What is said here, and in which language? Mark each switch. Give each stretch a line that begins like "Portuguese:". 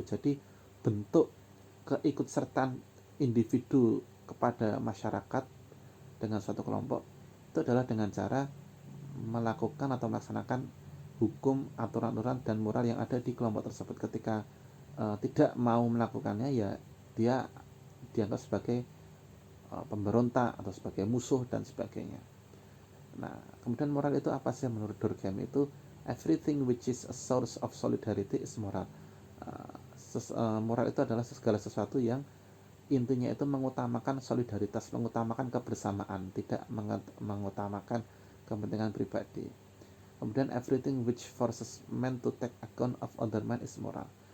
Indonesian: Jadi bentuk keikutsertaan individu kepada masyarakat dengan suatu kelompok itu adalah dengan cara melakukan atau melaksanakan hukum, aturan-aturan dan moral yang ada di kelompok tersebut. Ketika tidak mau melakukannya, ya dia dianggap sebagai pemberontak atau sebagai musuh dan sebagainya. Nah, kemudian moral itu apa sih menurut Durkheim? Itu
English: everything which is a source of solidarity is moral.
Indonesian: Moral itu adalah segala sesuatu yang intinya itu mengutamakan solidaritas, mengutamakan kebersamaan, tidak mengutamakan kepentingan pribadi. Kemudian
English: everything which forces men to take account of other men is moral.